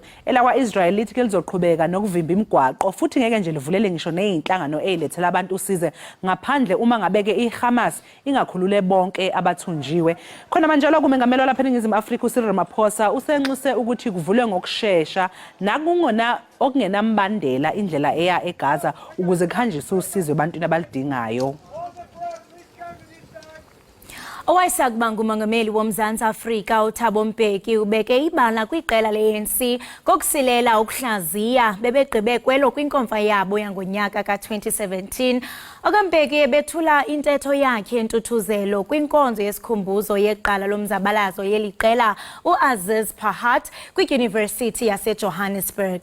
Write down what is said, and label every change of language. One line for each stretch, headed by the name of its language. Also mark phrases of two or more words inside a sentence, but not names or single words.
Zulu: Elakwa-Israel lithi ke lizoqhubeka nokuvimba imigwaqo futhi ngeke nje livulele ngisho nezinhlangano ezilethela abantu usize ngaphandle uma ngabeke iHamas ingakhulule bonke abathunjiwe. Khona manje lo kumengameli lapha eNingizimu Afrika uCyril Ramaphosa usenxuse ukuthi kuvulwe ngokusheshsha ngona okungenambandela indlela eya eGaza ukuze kuhanjiswe usizo ebantwini abalidingayo.
Xhosa: Owayesakuba ngumongameli woMzantsi Afrika uThabo Mbeki ubeke ibala kwiqela le-ANC kokusilela ukuhlaziya bebegqibe kwelo kwinkomfa yabo yangonyaka ka-2017. OkaMbeki ebethula intetho yakhe yentuthuzelo kwinkonzo yesikhumbuzo yeqala lomzabalazo yeli qela uAziz Pahat kwidyunivesithi yaseJohannesburg.